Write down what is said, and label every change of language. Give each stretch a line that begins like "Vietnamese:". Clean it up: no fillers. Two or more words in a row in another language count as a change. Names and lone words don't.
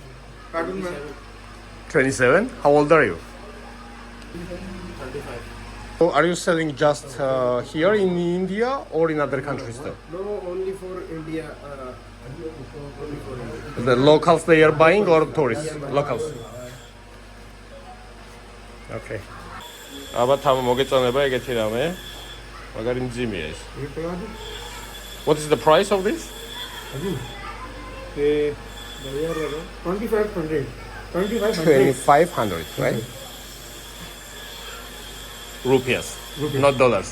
English: 27? How old are you? 35. Are you selling just here in India or in other countries too? No, only for India. Only for India. The locals they are buying or tourists? Locals. Okay.
Georgian: ალბათ ამ მოგეწონება ეგეთი რამე. მაგარი მძიმეა ეს.
English: What is the price of this? 2500. 2500, right? Rupees, not dollars.